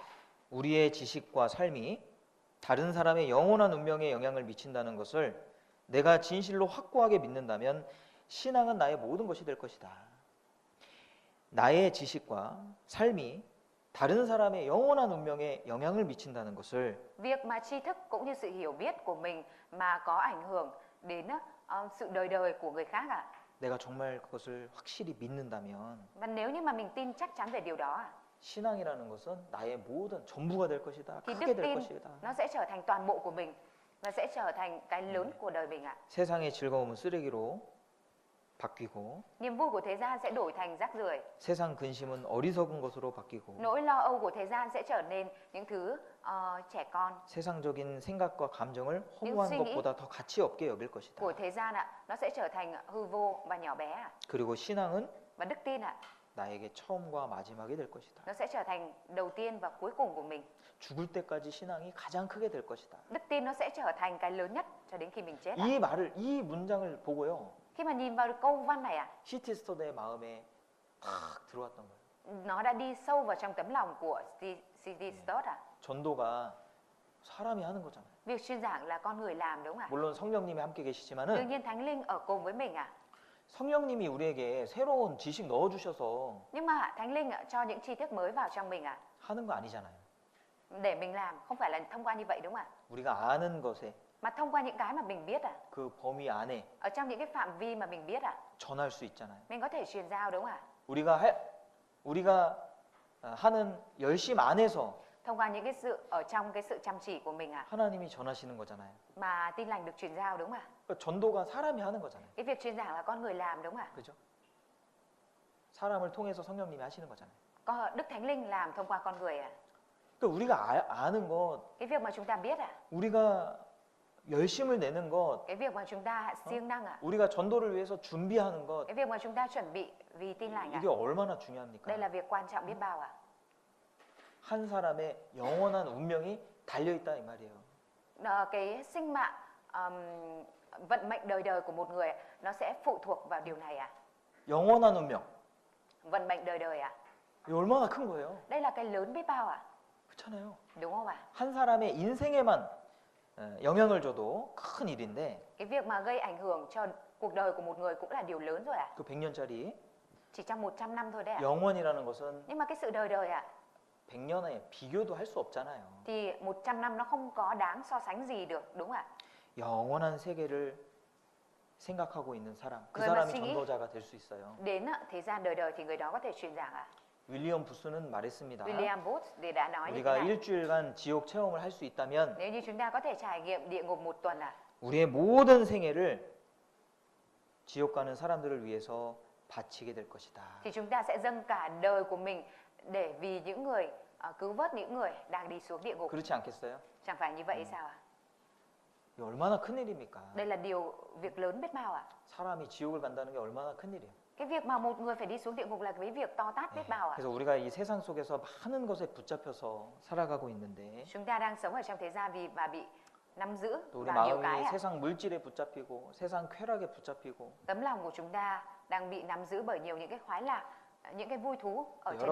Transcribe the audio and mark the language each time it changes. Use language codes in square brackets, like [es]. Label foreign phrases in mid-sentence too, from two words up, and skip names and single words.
[ko] 우리의 지식과 삶이 다른 사람의 영원한 운명에 영향을 미친다는 것을 내가 진실로 확고하게 믿는다면 신앙은 나의 모든 것이 될 것이다. 나의 지식과 삶이 다른 사람의 영원한 운명에 영향을 미친다는 것을 [vi] Việc mà tri thức cũng như sự hiểu biết của mình mà có ảnh hưởng đến sự đời đời của người khác [ko] 내가 정말 그것을 확실히 믿는다면 [vi] Và nếu như mà mình tin chắc chắn về điều đó [ko] 신앙이라는 것은 나의 모든 전부가 될 것이다. [vi] thì [ko] 크게 [vi] đức [ko] 될 [vi] tin [ko] 것이다. [vi] nó sẽ trở thành toàn bộ của mình và sẽ trở thành cái lớn của đời mình [ko] 세상의 즐거움은 쓰레기로 바뀌고 [vi] Niềm vui của thế gian sẽ đổi thành rác rưởi. [ko] 세상 근심은 어리석은 것으로 바뀌고 [vi] Nỗi lo âu của thế gian sẽ trở nên những thứ trẻ con. [ko] 세상적인 생각과 감정을 허무한 [vi] suy nghĩ [ko] 것보다 더 가치 없게 여길 것이다. [vi] Của thế gian nó sẽ trở thành hư vô và nhỏ bé [ko] 그리고 신앙은 [vi] Và đức tin [ko] 나에게 처음과 마지막이 될 것이다. [vi] nó sẽ trở thành đầu tiên và cuối cùng của mình. [ko] 죽을 때까지 신앙이 가장 크게 될 것이다. [vi] Đức tin nó sẽ trở thành cái lớn nhất cho đến khi mình chết [ko] 이 문장을 보고요. [vi] Khi mà nhìn vào câu văn này [ko] 시티스터드의 마음에 탁 들어왔던 거예요. [vi] nó đã đi sâu vào trong tấm lòng của C.D. Stott [ko] 전도가 사람이 하는 거잖아요. [vi] Việc truyền giảng là con người làm, đúng không [ko] 물론 성령님이 함께 [vi] Đương [ko] 계시지만은 [vi] nhiên Thánh Linh ở cùng với mình [ko] 성령님이 우리에게 새로운 지식 넣어 주셔서 [vi] Nhưng mà Thánh Linh cho những tri thức mới vào trong mình [ko] 하는 거 아니잖아요. [vi] để mình làm, không phải là thông qua như vậy, đúng không [ko] 우리가 아는 것에 [vi] Mà thông qua những cái mà mình biết [ko] 그 범위 안에 [vi] Ở trong những cái phạm vi mà mình biết [ko] 전할 수 있잖아요. [vi] mình có thể truyền giao, đúng không [ko] 우리가 하는 열심 안에서 [vi] Thông qua những cái sự ở trong cái sự chăm chỉ của mình [ko] 하나님이 전하시는 거잖아요. [vi] mà tin lành được truyền giao, đúng không [ko] 그러니까 전도가 사람이 하는 거잖아요. [vi] Cái việc truyền giảng là con người làm, đúng không [ko] 그죠? 사람을 통해서 성령님이 하시는 거잖아요. [vi] Có Đức Thánh Linh làm thông qua con người [ko] 그러니까 우리가 아는 것, [vi] Cái việc mà chúng ta biết [ko] 우리가 열심을 내는 것, [vi] cái việc mà chúng ta siêng năng [ko] 우리가 전도를 위해서 준비하는 것, [vi] cái việc mà chúng ta chuẩn bị vì tin lành [ko] 이게 얼마나 중요합니까? [vi] Đây là việc quan trọng biết bao [ko] 한 사람의 영원한 운명이 달려 있다 이 말이에요. [vi] Cái sinh mạng vận mệnh đời đời của một người nó sẽ phụ thuộc vào điều này [ko] 영원한 운명. [vi] Vận mệnh đời đời [ko] 이게 얼마나 큰 거예요? [vi] Đây là cái lớn biết bao [ko] 그렇잖아요. [vi] Đúng không [ko] 한 사람의 인생에만 영향을 줘도 큰 일인데 [vi] Cái việc mà gây ảnh hưởng cho cuộc đời của một người cũng là điều lớn rồi [ko] 그 100년짜리 [vi] Chỉ trong 100 năm thôi đấy [ko] 영원이라는 것은 [vi] Nhưng mà cái sự đời đời [ko] 100년에 비교도 할 수 없잖아요. [vi] thì 100 năm nó không có đáng so sánh gì được, đúng không [ko] 영원한 세계를 생각하고 있는 사람, 그 그걸 사람이 마치기? 전도자가 될 수 있어요. [vi] Đến thế gian đời đời thì người đó có thể truyền giảng [ko] 윌리엄 부스는 말했습니다. [vi] William Booth thì đã nói như thế [ko] 우리가 [vi] này [ko] 일주일간 지옥 체험을 할 수 있다면 [vi] Nếu như chúng ta có thể trải nghiệm địa ngục một tuần [ko] 우리의 모든 생애를 지옥 가는 사람들을 위해서 바치게 될 것이다. [vi] thì chúng ta sẽ dâng cả đời của mình để vì những người cứu vớt những người đang đi xuống địa ngục. [ko] 그렇지 않겠어요? [vi] Chẳng phải như vậy sao [ko] 이게 얼마나 큰 일입니까? [vi] Đây là việc lớn biết bao [ko] 사람이 지옥을 간다는 게 얼마나 큰 일이에요. [vi] Cái việc mà một người phải đi xuống địa ngục là cái việc to tát biết bao [ko] 그래서 우리가 이 세상 속에서 많은 것에 붙잡혀서 살아가고 있는데 [vi] Chúng ta đang sống ở trong thế gian vì bị nắm giữ [ko] 또 우리 [vi] vào nhiều cái [ko] 마음이 세상 물질에 붙잡히고 세상 쾌락에 붙잡히고 [vi] Tấm lòng của chúng ta đang bị nắm giữ bởi nhiều những cái khoái lạc, những cái vui thú ở trên